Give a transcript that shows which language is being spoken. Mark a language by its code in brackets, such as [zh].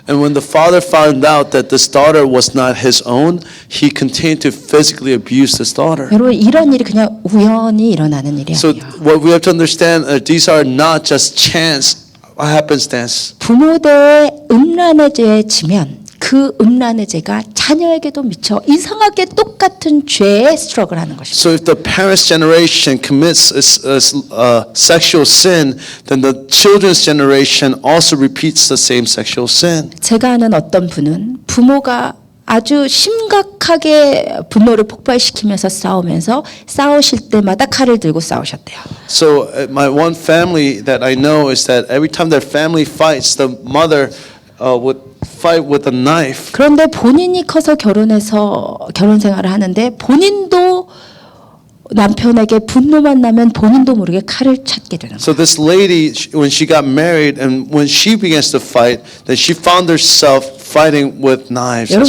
[en] And when the father found out that this daughter was not his own, he continued to physically abuse this daughter. [ko] 여러분 이런 일이 그냥 우연히 일어나는 일이 [en] So [ko] 아니에요. [en] what we have to understand, these are not just chance, happenstance. [ko] 부모대의 음란의 죄에 지면 그 음란의 죄가 자녀에게도 미쳐 이상하게 똑같은 죄에 스트러글 하는 것입니다. [en] So if the parents' generation commits sexual sin, then the children's generation also repeats the same sexual sin. [ko] 제가 아는 어떤 분은 부모가 아주 심각하게 분노를 폭발시키면서 싸우실 때마다 칼을 들고 싸우셨대요. [en] So my one family that I know is that every time their family fights, the mother would fight with a knife. [ko] 그런데 본인이 커서 결혼 생활을 하는데 본인도 남편에게 분노만 나면 본인도 모르게 칼을 찾게 되는 거예요. [en] So this lady, when she got married and when she begins to fight, then she found herself fighting with knives as